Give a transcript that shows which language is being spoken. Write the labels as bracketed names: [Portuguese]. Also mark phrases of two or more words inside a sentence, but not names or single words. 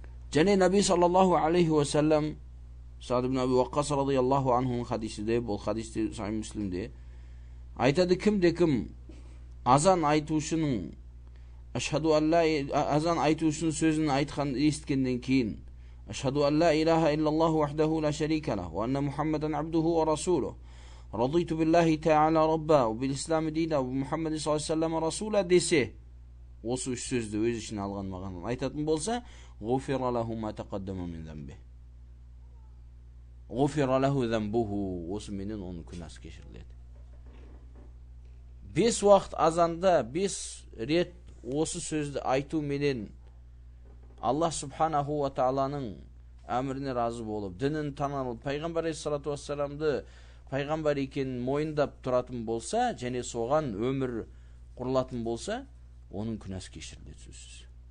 [Kazakh] Және Наби [Arabic] صلى الله عليه وسلم [Kazakh] Саад ибн Аби Ваққас [Arabic] رضي الله عنه [Kazakh] хадисиде, бұл хадисте Сахih Муслимде айтады, кім азан айтушының азан айтушының сөзін айтқан естігеннен кейін [Arabic] أشهد أن لا إله إلا الله وحده لا شريك له وأن محمدا عبده ورسوله رضيت بالله تعالى ربا وبالإسلام دينا ومحمد صلى الله عليه وسلم رسولا [Kazakh] десе, осы үш сөзді өз ішіне алған мағананы айтатын болса, [Arabic] غفر له ما تقدم من ذنبه غفر له ذنبه, [Kazakh] осы менен оның күнәсі кешіріледі. 5 уақыт азанда 5 рет осы сөзді айту менен Аллах [Arabic] سبحانه وتعالى [Kazakh] әміріне разы болып, дінін танып, пайғамбар [Arabic] عليه الصلاة والسلام [Kazakh] пайғамбар екенін мойындап тұратын болса, және соған өмір құрылатын болса, оның күнәсі кешіріледі сөзсіз.